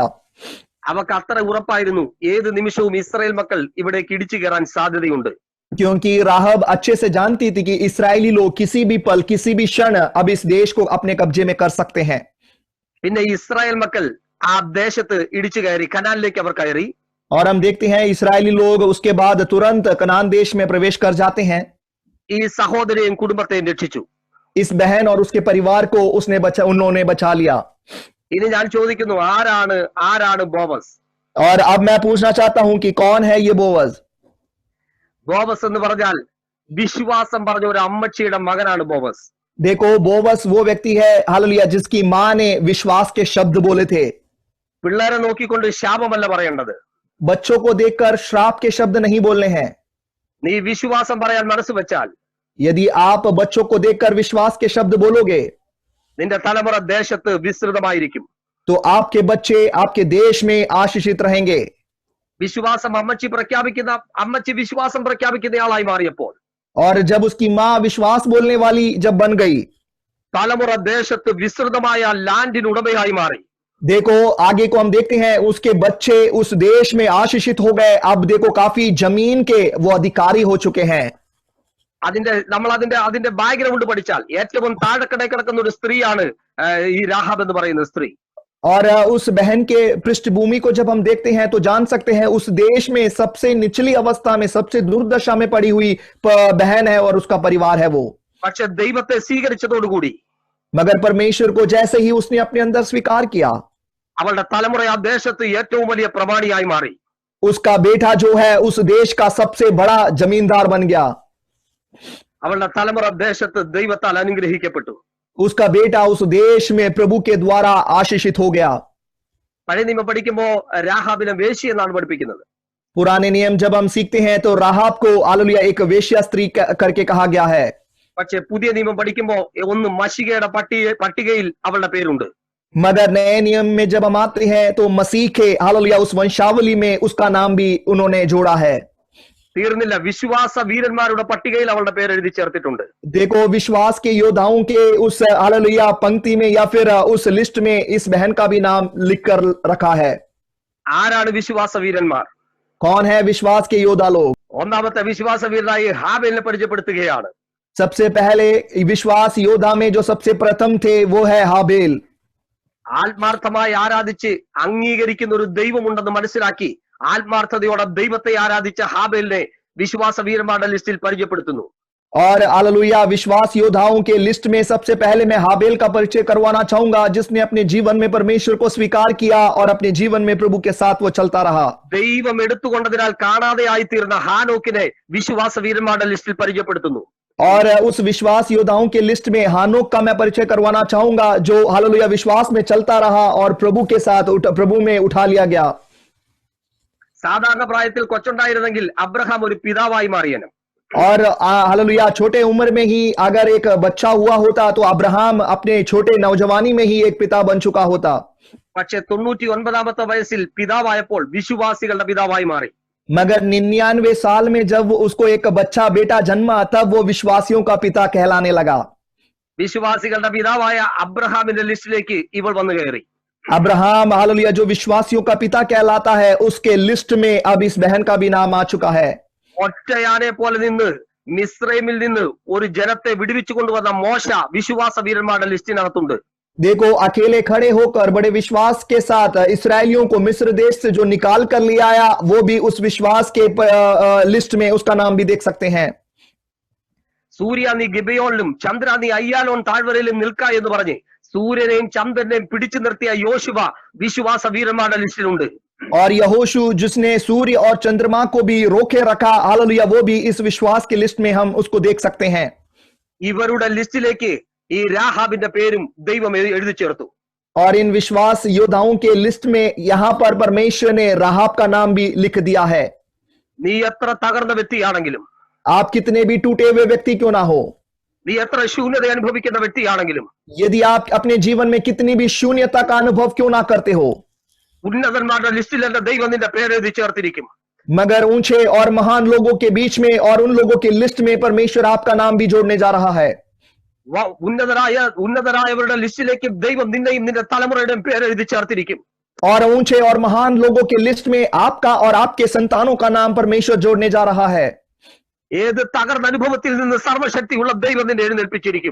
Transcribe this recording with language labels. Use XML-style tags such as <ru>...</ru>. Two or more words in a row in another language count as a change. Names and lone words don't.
<ml>അവക്ക് അത്ര ഉറപ്പായിരുന്നു, ഏത് നിമിഷവും ഇസ്രായേൽ മക്കൾ ഇവിടേക്ക് ഇടിച്ചു കയറാൻ സാധ്യതയുണ്ട്.</ml> <hi>क्योंकि राहब अच्छे से जानती थी कि इस्राएली लोग किसी भी पल, किसी भी क्षण अब इस देश को अपने कब्जे में कर सकते हैं.</hi> <ml>പിന്നെ ഇസ്രായേൽ മക്കൾ ആ ദേശത്ത് ഇടിച്ചു കയറി, കനാനിലേക്ക് അവർ കയറി.</ml> <hi>और हम देखते हैं इस्राएली लोग उसके बाद तुरंत कनान देश में प्रवेश कर जाते हैं.</hi> <ml>ഈ സഹോദരിയും കുടുംബത്തെയും രക്ഷിച്ചു.</ml> <hi>इस बहन और उसके परिवार को उन्होंने बचा लिया.</hi> <ml>ഇനി ഞാൻ ചോദിക്കുന്നു, ആരാണ് ബോവസ്?</ml> <hi>और अब मैं पूछना चाहता हूं कि कौन है ये बोवज?</hi> <ml>ബോവസ് എന്ന് പറഞ്ഞാൽ വിശ്വാസം പറഞ്ഞ ഒരു അമ്മച്ചിയുടെ മകനാണ് ബോവസ്.</ml> <hi>देखो, बोवस वो व्यक्ति है, हालेलुया, जिसकी मां ने विश्वास के शब्द बोले थे.</hi> <ml>പിള്ളേരെ നോക്കിക്കൊണ്ട് ശാപമല്ല പറയേണ്ടത്.</ml> <hi>बच्चों को देखकर श्राप के शब्द नहीं बोलने हैं.</hi> <ml>നീ വിശ്വാസം പറയാൻ മനസ്സ് വെച്ചാൽ</ml> <hi>यदि आप बच्चों को देखकर विश्वास के शब्द बोलोगे</hi> <ml>നിന്റെ തലമുറ ദേശത്ത് വിസ്തൃതമായിരിക്കും.</ml> <hi>तो आपके बच्चे आपके देश में आशीषित रहेंगे.</hi> <ml>വിശ്വാസം അമ്മച്ചി വിശ്വാസം പ്രഖ്യാപിക്കുന്നയാളായി മാറിയപ്പോൾ</ml> <hi>और जब उसकी मां विश्वास बोलने वाली जब बन गई,</hi> <ml>തലമുറ ദേശത്ത് വിസ്തൃതമായ ലാൻഡിന് ഉടമയായി മാറി.</ml> <hi>देखो आगे को हम देखते हैं उसके बच्चे उस देश में आशीषित हो गए. अब देखो काफी जमीन के वो अधिकारी हो चुके हैं.</hi> <ml>നമ്മൾ അതിന്റെ ബാക്ക്ഗ്രൗണ്ട് പഠിച്ചാൽ ഏറ്റവും താഴെക്കടയിൽ കിടക്കുന്ന ഒരു സ്ത്രീയാണ് ഈ രാഹാബ് എന്ന് പറയുന്ന സ്ത്രീ.</ml> <hi>और उस बहन के पृष्ठभूमि को जब हम देखते हैं तो जान सकते हैं उस देश में सबसे निचली अवस्था में, सबसे दुर्दशा में पड़ी हुई बहन है और उसका परिवार है वो.</hi> <ml>പക്ഷെ ദൈവത്തെ സ്വീകരിച്ചതോടുകൂടി,</ml> <hi>मगर परमेश्वर को जैसे ही उसने अपने अंदर स्वीकार किया,</hi> <ml>അവളുടെ തലമുറ ആ ദേശത്ത് ഏറ്റവും വലിയ പ്രമാണിയായി മാറി.</ml> <hi>उसका बेटा जो है उस देश का सबसे बड़ा जमींदार बन गया.</hi> <ml>അവളുടെ തലമുറ ദേശത്ത് ദൈവത്താൽ അനുഗ്രഹിക്കപ്പെട്ടു.</ml> <hi>उसका बेटा उस देश में प्रभु के द्वारा आशीषित हो गया.</hi> <ml>പഴയ നിയമം പഠിക്കുമ്പോ രാഹാബിനെ വേശ്യ എന്നാണ് പഠിപ്പിക്കുന്നത്.</ml> <hi>पुराने नियम जब हम सीखते हैं तो राहाब को हालेलुया एक वेश्या स्त्री करके कहा गया है.</hi> <ml>പക്ഷെ പുതിയ നിയമം പഠിക്കുമ്പോ ഒന്ന് മശികയുടെ പട്ടികയിൽ അവളുടെ പേരുണ്ട്.</ml> <hi>मगर नए नियम में जब हम आते हैं तो मसीह के हालेलुया उस वंशावली में उसका नाम भी उन्होंने जोड़ा है.</hi> <ml>തീർന്നില്ല, വിശ്വാസ വീരന്മാരുടെ പട്ടികയിൽ അവളുടെ പേര് എഴുതി ചേർത്തിട്ടുണ്ട്.</ml> <hi>देखो, विश्वास के योद्धाओं के उस हालेलुया पंक्ति में या फिर उस लिस्ट में इस बहन का भी नाम लिख कर रखा है.</hi> <ml>ആരാണ് വിശ്വാസ വീരന്മാർ?</ml> <hi>कौन है विश्वास के योद्धा लोग?</hi> <ml>ഒന്നാമത്തെ വിശ്വാസ വീരനായി ഹാബേലിനെ പരിചയപ്പെടുത്തുകയാണ്.</ml> <hi>सबसे पहले विश्वास योद्धा में जो सबसे प्रथम थे वो है हाबेल.</hi> <ml>ആത്മാർത്ഥമായി ആരാധിച്ച് അംഗീകരിക്കുന്ന ഒരു ദൈവമുണ്ടെന്ന് മനസ്സിലാക്കി ആത്മാർത്ഥതയോടെ ദൈവത്തെ ആരാധിച്ച ഹാബേലിനെ വിശ്വാസ വീരന്മാരുടെ ലിസ്റ്റിൽ പരിചയപ്പെടുത്തുന്നു.</ml> <hi>और हालेलुया विश्वास योद्धाओं के लिस्ट में सबसे पहले मैं हाबेल का परिचय करवाना चाहूंगा, जिसने अपने जीवन में परमेश्वर को स्वीकार किया और अपने जीवन में प्रभु के साथ वो चलता रहा.</hi> <ml>ദൈവം എടുത്തുകൊണ്ടതിനാൽ കാണാതെയായി തീർന്ന ഹാനോക്കിനെ വിശ്വാസ വീരന്മാരുടെ ലിസ്റ്റിൽ പരിചയപ്പെടുത്തുന്നു.</ml> <hi>और उस विश्वास योद्धाओं के लिस्ट में हानोक का मैं परिचय करवाना चाहूंगा, जो हालेलुया विश्वास में चलता रहा और प्रभु के साथ प्रभु में उठा लिया गया.</hi> <ml>സാധാരണ പ്രായത്തിൽ കൊച്ചുണ്ടായിരുന്നെങ്കിൽ അബ്രഹാം ഒരു പിതാവായി മാറിയനും.</ml> <hi>और हालेलुया छोटे उम्र में ही अगर एक बच्चा हुआ होता तो अब्राहम अपने छोटे नौजवानी में ही एक पिता बन चुका होता.</hi> <ml>പക്ഷെ 99ാമത്തെ വയസ്സിൽ പിതാവായപ്പോൾ വിശ്വാസികളുടെ പിതാവായി മാറി.</ml> <hi>मगर 99 साल में जब उसको एक बच्चा बेटा जन्मा तब वो विश्वासियों का पिता कहलाने लगा.</hi> <ml>വിശ്വാസികളുടെ പിതാവായ അബ്രഹാമിന്റെ ലിസ്റ്റിലേക്ക് ഇവൾ വന്നു കയറി.</ml> <hi>अब्राहम हालेलुया जो विश्वासियों का पिता कहलाता है उसके लिस्ट में अब इस बहन का भी नाम आ चुका है.</hi> <ml>ഒറ്റയാനെ പോലെ നിന്ന് മിസ്രൈമിൽ നിന്ന് ഒരു ജനത്തെ വിടുവിച്ചു കൊണ്ടുവന്ന മോശ വിശ്വാസ വീരന്മാരുടെ ലിസ്റ്റിനകത്തുണ്ട്.</ml> <hi>देखो, अकेले खड़े होकर बड़े विश्वास के साथ इसराइलियों को मिस्र देश से जो निकाल कर ले आया वो भी उस विश्वास के लिस्ट में उसका नाम भी देख सकते हैं.</hi> <ml>സൂര്യ നീ ഗിബയോണിലും ചന്ദ്ര നീ അയ്യാലോൺ താഴ്വരയിലും നിൽക്ക എന്ന് പറഞ്ഞ് സൂര്യനെയും ചന്ദ്രനെയും പിടിച്ചു നിർത്തിയ യോശുവ വിശ്വാസ വീരന്മാരുടെ ലിസ്റ്റിലുണ്ട്.</ml> <hi>और यहोशू जिसने सूर्य और चंद्रमा को भी रोके रखा, हालेलुया वो भी इस विश्वास की लिस्ट में हम उसको देख सकते हैं.</hi> <ml>ഇവരുടെ ലിസ്റ്റിലേക്ക് ഈ രാഹാബിന്റെ പേരും ദൈവം എഴുതി ചേർത്തു.</ml> <hi>और इन विश्वास योद्धाओं के लिस्ट में यहां पर परमेश्वर ने राहाब का नाम भी लिख दिया है.</hi> <ml>നീ എത്ര തകർന്ന വ്യക്തിയാണെങ്കിലും,</ml> <hi>आप कितने भी टूटे हुए व्यक्ति क्यों ना हो,</hi> <ml>നീ എത്ര ശൂന്യത അനുഭവിക്കുന്ന വ്യക്തിയാണെങ്കിലും,</ml> <hi>यदि आप अपने जीवन में कितनी भी शून्यता का अनुभव क्यों ना करते हो,</hi> <ml>ഉന്നതന്മാരുടെ ലിസ്റ്റിൽ എന്റെ ദൈവം നിന്റെ പേര് എഴുതി ചേർത്തിരിക്കും.</ml> <hi>मगर ऊंचे और महान लोगों के बीच में और उन लोगों की लिस्ट में परमेश्वर आपका नाम भी जोड़ने जा रहा है.</hi> <ml>ഉന്നതരായവരുടെ ലിസ്റ്റിലേക്ക് ദൈവം നിന്നെയും നിന്റെ തലമുറയുടെയും പേര് എഴുതി ചേർത്തിരിക്കും.</ml> <hi>और ऊंचे और महान लोगों की लिस्ट में आपका और आपके संतानों का नाम परमेश्वर जोड़ने जा रहा है.</hi> <ml>ഏത് തകർന്ന അനുഭവത്തിൽ നിന്ന് സർവശക്തിയുള്ള ദൈവം നിന്നെ എഴുന്നേൽപ്പിച്ചിരിക്കും.</ml>